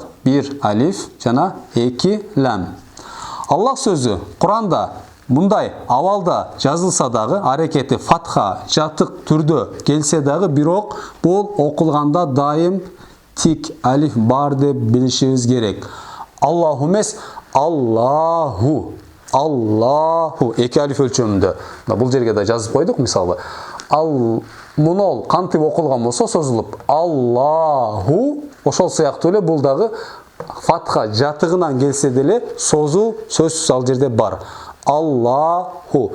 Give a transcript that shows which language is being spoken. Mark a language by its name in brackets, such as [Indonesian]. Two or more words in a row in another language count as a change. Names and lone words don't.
[Kyrgyz] 1 алиф жана 2 лам. Аллах сөзү Куранда мындай абалда жазылса дагы, аракети фатха жатык түрдө келсе дагы, бирок бул окулганда дайым тик алиф бар деп билишибиз керек. Аллаху эмес, Аллаху. Аллаху. 2 алиф өлчөмүндө. Бул жерге да жазып койдук, мисалы. Мунол кантип окулган болсо созулуп Аллаху, ошол сыяктуу эле бул дагы фатха жатыгынан келсе деле созуу сөзсүз ал жерде бар. Аллаху.